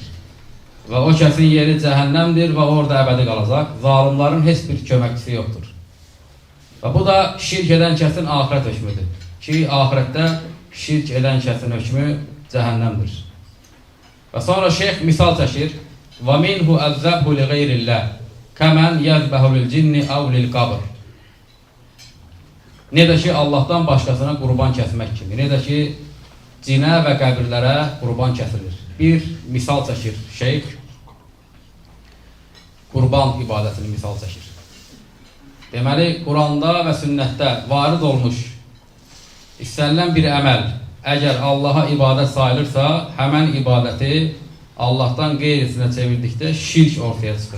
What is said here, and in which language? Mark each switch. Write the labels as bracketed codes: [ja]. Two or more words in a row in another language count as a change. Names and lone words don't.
[az] Və o kəsin yeri cəhənnəmdir və orada əbədi qalacaq. Zalimların heç bir köməkçisi yoxdur. Və bu da şirk edən kəsin ahirət hökmüdür. Ki, ahirətdə şirk edən kəsin hökmü cəhənnəmdir. Və sonra şeyx misal çəkir. [ar] وَمِنْهُ أَذَّبْهُ لِغَيْرِ اللّٰهِ كَمَنْ يَذْبَهُ لِلْجِنِّ أَوْ لِلْقَبْرِ. [az] Ne də ki, Allahdan başqasına qurban kəsmək kimi, ne də ki, cinə və qəbirlərə qurban kəsilir. Bir misal çəkir şeyx, qurban ibadətini misal çəkir. Deməli, Quranda və sünnətdə varid olmuş istənilən bir əməl, əgər Allaha ibadət sayılırsa, həmən ibadəti Allah'tan qeyrisinə çevirdikdə şirk ortaya çıxır.